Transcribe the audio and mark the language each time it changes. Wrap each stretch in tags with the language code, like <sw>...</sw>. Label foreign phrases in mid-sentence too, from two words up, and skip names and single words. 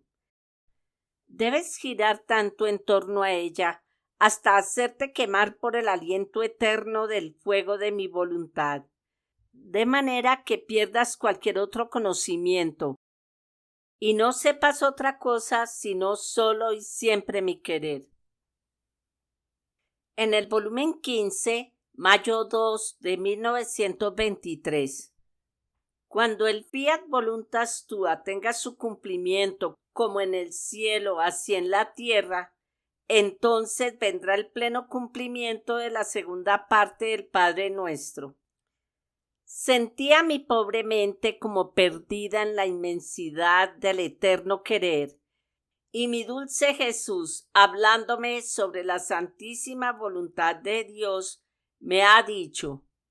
<es>Debes girar tanto en torno a ella hasta hacerte quemar por el aliento eterno del fuego de mi voluntad, de manera que pierdas cualquier otro conocimiento y no sepas otra cosa sino solo y siempre mi querer. En el volumen 15, mayo 2 de 1923. Cuando el</es> <la>fiat voluntas tua</la> <es>tenga su cumplimiento como en el cielo, así en la tierra, entonces vendrá el pleno cumplimiento de la segunda parte del Padre Nuestro. Sentía mi pobre mente como perdida en la inmensidad del eterno querer, y mi dulce Jesús, hablándome sobre la santísima voluntad de Dios, me ha dicho:</es>